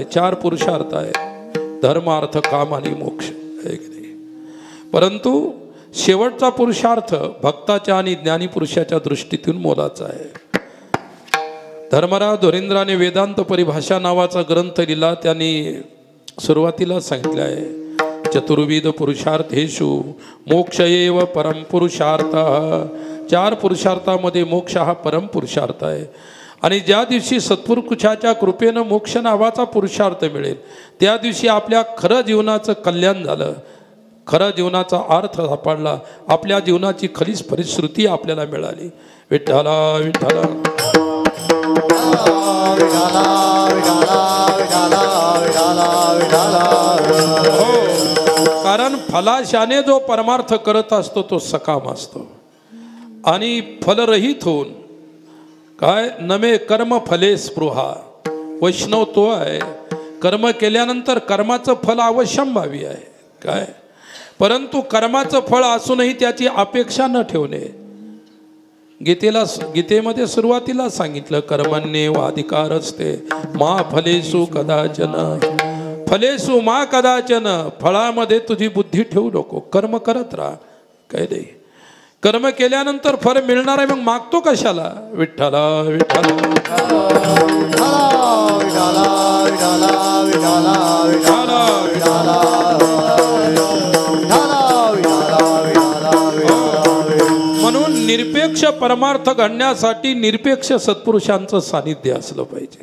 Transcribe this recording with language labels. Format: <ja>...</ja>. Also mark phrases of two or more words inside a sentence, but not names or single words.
<mr>4 पुरुषार्थ आहे, धर्म अर्थ काम आणि मोक्ष आहे की नाही. परंतु शेवटचा पुरुषार्थ भक्ताच्या आणि ज्ञानी पुरुषाच्या दृष्टीतून मोलाचा आहे. धर्मराज धोरेंद्राने वेदांत परिभाषा नावाचा ग्रंथ लिहिला. त्यांनी सुरुवातीला सांगितलं आहे</mr> <sa>चतुर्विध पुरुषार्थेषु मोक्ष एव परम पुरुषार्थ.</sa> <mr>4 पुरुषार्थामध्ये मोक्ष हा परम पुरुषार्थ आहे. आणि ज्या दिवशी सत्पुरुषाच्या कृपेनं मोक्ष नावाचा पुरुषार्थ मिळेल त्या दिवशी आपल्या खरं जीवनाचं कल्याण झालं, खरं जीवनाचा अर्थ सापडला, आपल्या जीवनाची खरीच परिश्रुती आपल्याला मिळाली. विठ्ठला विठ्ठला कारण फलाशाने जो परमार्थ करत असतो तो सकाम असतो. आणि फलरहित होऊन काय</mr> <sa>नमे कर्म फले स्पृहा.</sa> <mr>वैष्णव तो आहे कर्म केल्यानंतर कर्माचं फल अवश्यंभावी आहे काय. परंतु कर्माचं फळ असूनही त्याची अपेक्षा न ठेवणे. गीतेमध्ये सुरुवातीला सांगितलं</mr> <sa>कर्मण्येव अधिकारस्ते मा फलेषु कदाचन. फलेषु मा कदाचन.</sa> <mr>फळामध्ये तुझी बुद्धी ठेवू नको, कर्म करत राहा. काय नाही कर्म केल्यानंतर फळ मिळणार आहे, मग मागतो कशाला. विठ्ठला विठ्ठला म्हणून निरपेक्ष परमार्थ घडण्यासाठी निरपेक्ष सत्पुरुषांचं सानिध्य असलं पाहिजे.</mr>